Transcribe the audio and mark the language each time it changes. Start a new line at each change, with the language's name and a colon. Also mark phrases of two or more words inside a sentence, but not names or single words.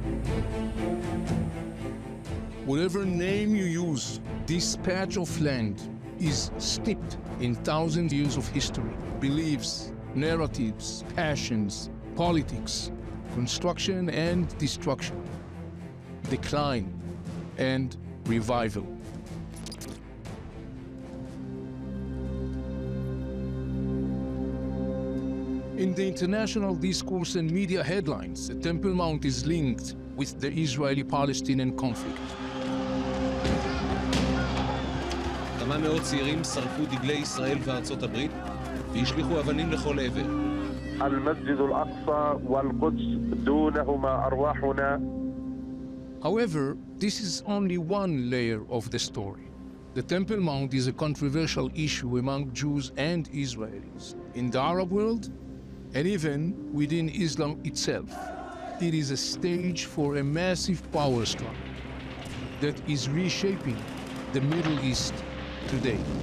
English: Whatever name you use, this patch of land is steeped in thousands of years of history, beliefs, narratives, passions, politics, construction and destruction, decline and revival. In the international discourse and media headlines, the Temple Mount is linked with the Israeli-Palestinian conflict.
Hebrew: כמה מאות צעירים שרפו דגלי ישראל וארצות הברית והשליחו אבנים לכל עבר.
Arabic: المسجد الأقصى والقدس دونهما أرواحنا.
English: However, this is only one layer of the story. The Temple Mount is a controversial issue among Jews and Israelis, in the Arab world, and even within Islam itself. It is a stage for a massive power struggle that is reshaping the Middle East today.